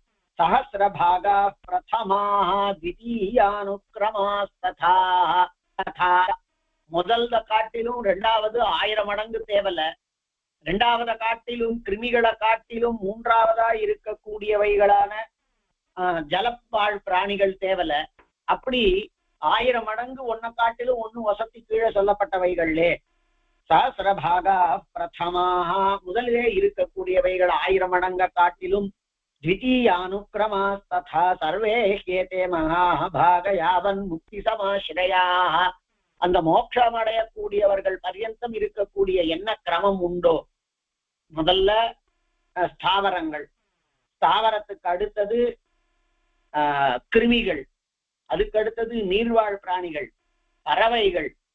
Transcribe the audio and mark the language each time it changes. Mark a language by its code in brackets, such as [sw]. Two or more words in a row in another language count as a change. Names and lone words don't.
[sa] सहस्रभागाः प्रथमाः द्वितीयानुक्रमास्तथा, [ta] முதல்ல காட்டிலும் ரெண்டாவது 1000 மடங்கு தேவல, ரெண்டாவத காட்டிலும் கிருமிகளை காட்டிலும் மூன்றாவதா இருக்கக்கூடியவைகளான ஜலப்பாழ் பிராணிகள் தேவல. அப்படி 1000 மடங்கு ஒன்ன காட்டிலும் ஒண்ணு வசதி கீழே சொல்லப்பட்டவைகளே. [sa] सहस्रभागाः प्रथमाः, [ta] முதலிலே இருக்கக்கூடியவைகள் 1000 மடங்க காட்டிலும். [sa] द्वितीयानुक्रमास्तथा सर्वे ह्येते महाभाग यावन् मुक्ति समाश्रयाः [ta] அந்த மோட்சம் அடையக்கூடியவர்கள் பர்யந்தம் இருக்கக்கூடிய என்ன கிரமம் உண்டோ, முதல்ல ஸ்தாவரங்கள், ஸ்தாவரத்துக்கு அடுத்தது கிருமிகள், அதுக்கு அடுத்தது நீர்வாழ் பிராணிகள், பறவைகள்,